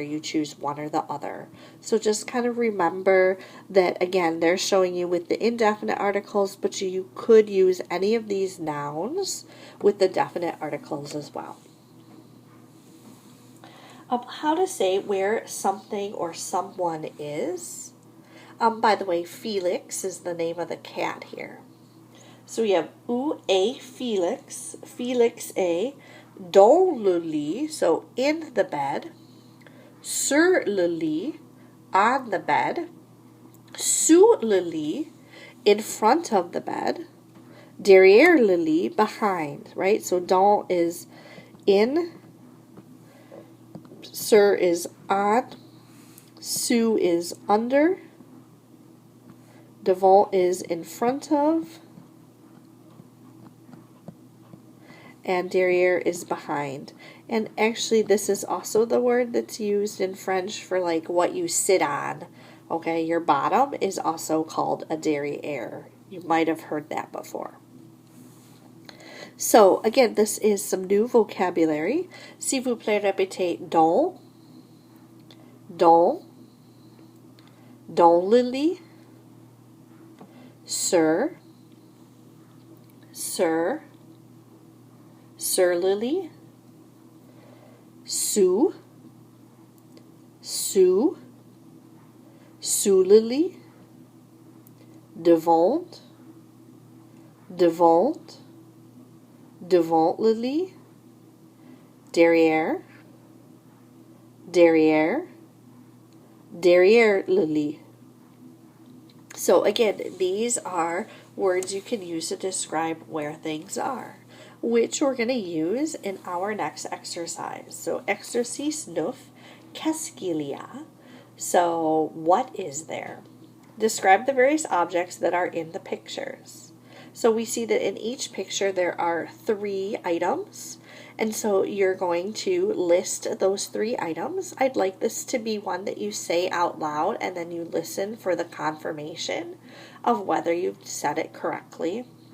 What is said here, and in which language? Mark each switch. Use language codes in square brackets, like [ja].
[en] You choose one or the other. So just kind of remember that, again, they're showing you with the indefinite articles, but you could use any of these nouns with the definite articles as well. How to say where something or someone is. By the way, Felix is the name of the cat here. So we have [fr] où est Felix? Felix est dans le lit, [en] so in the bed. [fr] sur le lit, [en] on the bed, [fr] sous le lit, [en] in front of the bed, [fr] derrière le lit, [en] behind, right? So dans is in, sur is on, sous is under, devant is in front of, and derrière is behind. And actually this is also the word that's used in French for like what you sit on. Okay, your bottom is also called a derrière. You might have heard that before. So again, this is some new vocabulary. [fr] S'il vous plaît, répétez dans, dans, dans le lit, sur, sur, sur le lit, sous, sous, sous le lit, devant, devant, devant le lit, derrière, derrière, derrière le lit. [en] So again, these are words you can use to describe where things are, which we're going to use in our next exercise. [fr] So exercice 9, qu'est-ce qu'il y a? [en] So what is there? Describe the various objects that are in the pictures. So we see that in each picture there are 3 items, and so you're going to list those 3 items. I'd like this to be one that you say out loud and then you listen for the confirmation of whether you've said it correctly.